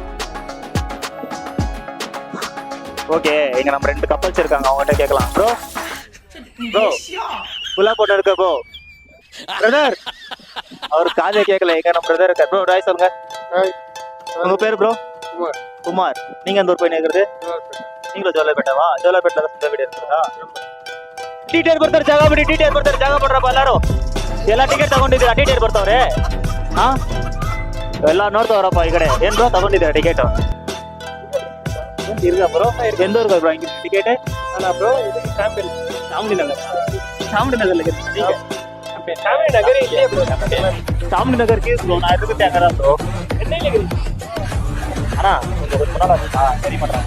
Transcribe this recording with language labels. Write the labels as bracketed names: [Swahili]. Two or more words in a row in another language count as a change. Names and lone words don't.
[Tamil] ஓகே, இங்க நம்ம 2 கப்பல்ஸ் இருக்காங்க, அவங்ககிட்ட கேட்கலாம். ப்ரோ ப்ரோ ஃபுல்லா போட்டு இருக்க ப்ரோ பிரதர். அவர் காதே கேட்கல, எங்க நம்ம பிரதர் இருக்கார். ப்ரோ ராய் சொல்லுங்க. உங்க பேரு ப்ரோ? குமார். நீங்க எந்த ஊர் போய் நிற்கிறது? நீங்களும் ஜோலார்பேட்டாவா? ஜோலார்பேட்டில் தான் சொந்த வீடு இருக்குதா? [Kannada] ಟೀಟೇಲ್ ಬರ್ತಾರೆ ಜಾಗ ಬಿಡಿ ಟೀಟೇಲ್ ಬರ್ತಾರೆ ಜಾಗ ಪಡ್ರಪ್ಪ ಎಲ್ಲಾರು. ಎಲ್ಲ ಟಿಕೆಟ್ ತಗೊಂಡಿದ್ದೀರಾ? ಟೀಟೇಲ್ ಬರ್ತಾವ್ರೆ. ಹಾ ಎಲ್ಲ ನೋಡ್ತಾವ್ರಪ್ಪ ಈ ಕಡೆ. ಏನ್ ಬ್ರೋ ತಗೊಂಡಿದ್ದೀರಾ ಟಿಕೆಟ್? [Tamil] இருங்க ப்ரோ, எந்த ஊருக்கு ப்ரோ இங்க டிக்கெட்? அண்ணா ப்ரோ இது சாமி நகர். சாமி நகர்ல இருக்கு. நீங்க சாமி நகர் இல்லையே ப்ரோ? சாமி நகர் கேஸ் ப்ரோ, நான் இருக்கு தேங்கறா ப்ரோ. என்னையில இருக்கு? அண்ணா கொஞ்சம் முன்னால சரி பண்றாங்க.